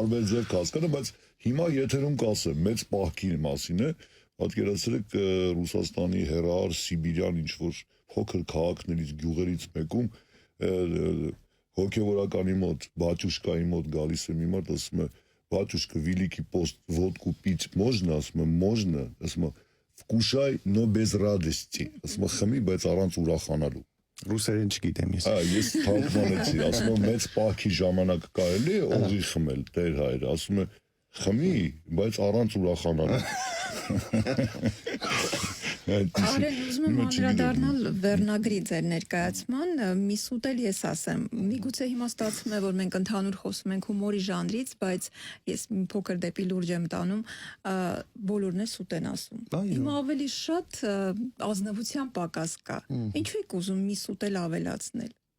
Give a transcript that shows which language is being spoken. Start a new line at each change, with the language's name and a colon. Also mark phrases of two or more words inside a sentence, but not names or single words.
Armenian: Տարբեր ձև կասկանը, բայց հիմա եթերում կասեմ, մեծ պահքի մասին է, պատկերացրեք Ռուսաստանի հեռահար Սիբիրյան ինչ-որ փոքր քաղաքներից գյուղերից մեկում հոգևորականի մոտ, բաճուշկայի մոտ գալիս է մի մարդ, ասում է, բաճուշկա,
Russian: великий пост, водку пить можно,
Armenian: ասում է, можно, ասում է,
Russian: вкушай, но без радости,
Armenian: ասում է, խմի, բայց առանց ուրախանալու։ Ռուսերեն չգիտեմ ես։ Ես թարգմանեցի, ասում է, մեծ պահքի ժամանակ կարելի է օղի խմել, տեր հայր, ասում է, խմի, բայց առանց ուրախանալու։ Արեն, ուզում եմ անդրադառնալ վերնագրի ձեր ներկայացման, մի սուտ էլ ես ասեմ, միգուցե հիմա ստացվում է, որ մենք ընդհանուր խոսում ենք հումորի ժանրից, բայց ես մի փոքր դեպի լուրջ եմ տանում, բոլորն է սուտ են ասում։ Հիմա ավելի շատ ազնվության պակաս կա։ Ինչու եք ուզում մի սուտ էլ ավելացնել։